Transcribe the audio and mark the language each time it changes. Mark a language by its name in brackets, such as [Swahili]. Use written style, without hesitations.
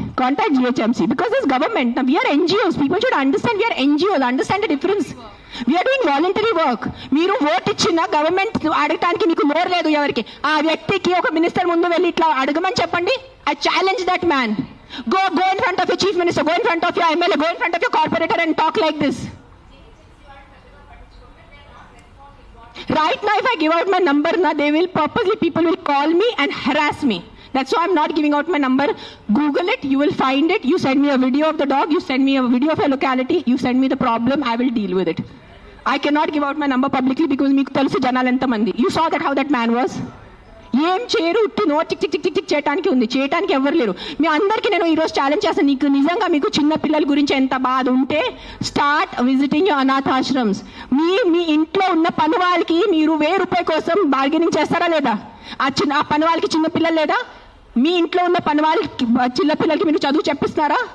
[English] Contact GHMC because this government. Now we are NGOs. People should understand we are NGOs. Understand the difference. We are doing voluntary work. [Telugu] మీరు vote ఇచ్చిన government అడగటానికి మీకు నోరు లేదు. ఎవరికి ఆ వ్యక్తికి ఒక మినిస్టర్ ముందు వెళ్ళి ఇట్లా అడగమని చెప్పండి. [English] I challenge that man. Go in front of your chief minister. Go in front of your MLA. Go in front of your corporator and talk like this. Right now, if I give out my number, they will purposely people will call me and harass me. That's why I'm not giving out my number. Google it, you will find it. You send me a video of the dog, you send me a video of your locality, you send me the problem, I will deal with it. I cannot give out my number publicly because [Telugu] meeku telusu janalu enta mandi. [English] You saw that how that man was. [Telugu] ఏం చేయరు, ఉట్టి no tick tick tick tick చేయడానికి ఉంది, చేయడానికి ఎవరు లేరు. మీ అందరికీ నేను ఈరోజు ఛాలెంజ్ చేస్తాను. నీకు నిజంగా మీకు చిన్న పిల్లల గురించి ఎంత బాధ ఉంటే [English] Start visiting your అనాథాశ్రమ్స్. [Telugu] మీ ఇంట్లో ఉన్న పని వాళ్ళకి మీరు ₹1000 కోసం బార్గెనింగ్ చేస్తారా లేదా? ఆ పని వాళ్ళకి చిన్న పిల్లలు లేదా? మీ ఇంట్లో ఉన్న పని వాళ్ళకి చిన్న పిల్లలకి మీరు చదువు చెప్పిస్తున్నారా?